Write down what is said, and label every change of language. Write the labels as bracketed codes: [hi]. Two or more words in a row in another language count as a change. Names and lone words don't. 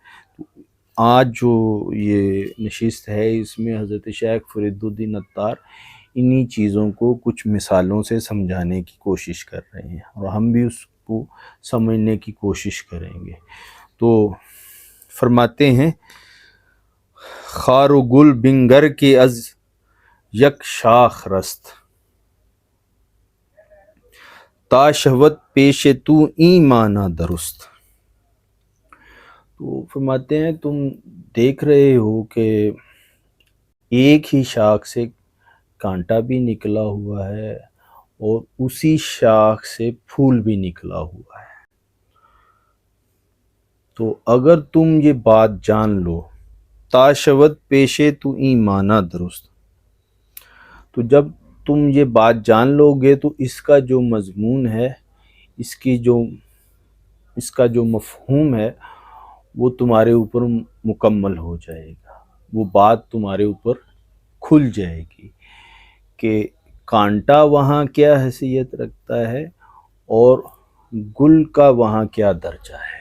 [ur] تو آج جو یہ نشست ہے اس میں حضرت شیخ فرید الدین عطار انہی چیزوں کو کچھ مثالوں سے سمجھانے کی کوشش کر رہے ہیں اور ہم بھی اس کو سمجھنے کی کوشش کریں گے. تو فرماتے ہیں [fa] خار و گل بنگر کے از یک شاخ رست، تا شود پیش تو این مانا درست. [ur] تو فرماتے ہیں تم دیکھ رہے ہو کہ ایک ہی شاخ سے کانٹا بھی نکلا ہوا ہے اور اسی شاخ سے پھول بھی نکلا ہوا ہے. تو اگر تم یہ بات جان لو، [fa] تا شود پیشے تو این مانا درست، [ur] تو جب تم یہ بات جان لو گے تو اس کا جو مضمون ہے، اس کا جو مفہوم ہے وہ تمہارے اوپر مکمل ہو جائے گا، وہ بات تمہارے اوپر کھل جائے گی کہ کانٹا وہاں کیا حیثیت رکھتا ہے اور گل کا وہاں کیا درجہ ہے.